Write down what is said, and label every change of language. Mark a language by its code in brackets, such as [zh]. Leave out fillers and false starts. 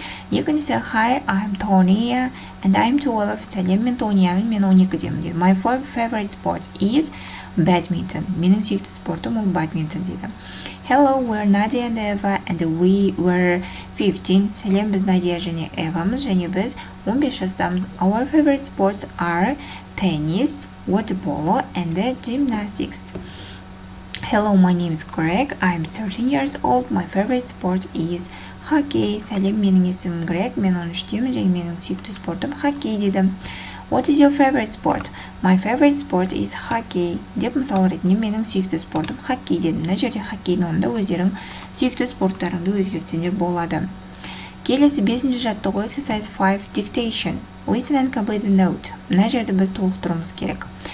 [en] Екіншісі, hi, I'm Tony and I'm 12. [kk] Сәлем, мен Тониямын, мен 12-демін дейді. [en] My favorite sport is badminton. [kk] Менің сүйікті спортым ол badminton дейді. [en] Hello, we're Nadia and Eva and we were 15. [kk] Сәлем, біз Надия және Эвамыз және біз 15 жастамыз. [en] Our favorite sports are tennis, water polo and gymnastics. Hello, my name is Greg. I'm 13 years old. My favorite sport is hockey. [kk] Сәлем, менің есімім Greg. Мен 13-темін және менің сүйікті спортым хоккей дейді. [en] What is your favorite sport? My favorite sport is hockey. [kk] Деп мысал ретінде менің сүйікті спортым хоккей дедім. Мына жерде хоккейдің орнында өздерің сүйікті спорттарыңды өзгертсеңдер болады. Келесі 5-ші жаттығу, [en] exercise 5, dictation. Listen and complete the note. [kk] Мына жерде біз толықтыруымыз керек.